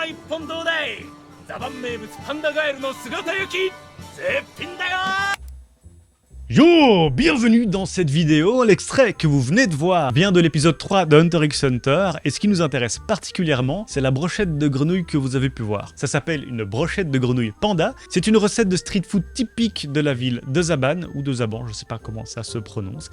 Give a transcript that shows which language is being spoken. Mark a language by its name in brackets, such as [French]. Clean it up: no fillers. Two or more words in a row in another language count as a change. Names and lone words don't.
[Japanese] 本堂だい。ザバン名物パンダガエルの姿焼き絶品だよ。 [French] Yo, bienvenue dans cette vidéo. L'extrait que vous venez de voir vient de l'épisode 3 de Hunter x Hunter et ce qui nous intéresse particulièrement, c'est la brochette de grenouille que vous avez pu voir. Ça s'appelle une brochette de grenouille panda. C'est une recette de street food typique de la ville de Zaban ou de Zaban, je sais pas comment ça se prononce.